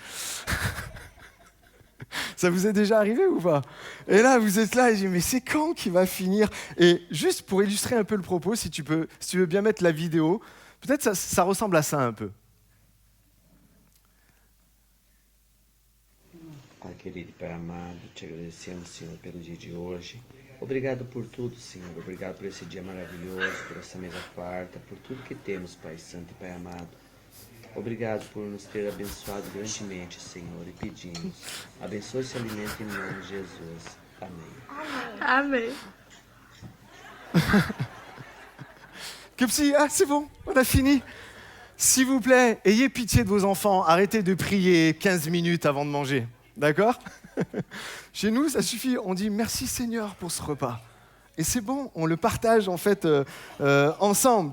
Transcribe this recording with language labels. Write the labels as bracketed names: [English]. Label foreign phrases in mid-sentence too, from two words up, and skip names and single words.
[French] Ça vous est déjà arrivé ou pas ? Et là, vous êtes là et je dis mais c'est quand qu'il va finir ? Et juste pour illustrer un peu le propos, si tu veux bien mettre la vidéo, peut-être ça ressemble à ça un peu. [Portuguese] Pai querido e Pai amado, te agradecemos, Senhor, pelo dia de hoje. Obrigado por tudo, Senhor. Obrigado por esse dia maravilhoso, por essa mesa farta, por tudo que temos, Pai Santo e Pai amado. Obrigado por nos ter abençoado grandemente, Senhor, e pedimos, abençoe esse alimento em nome de Jesus. Amém. Amém. [French] Que petit, ah c'est bon, on a fini. S'il vous plaît, ayez pitié de vos enfants, arrêtez de prier 15 minutes avant de manger, d'accord? Chez nous, ça suffit, on dit merci Seigneur pour ce repas. Et c'est bon, on le partage en fait ensemble.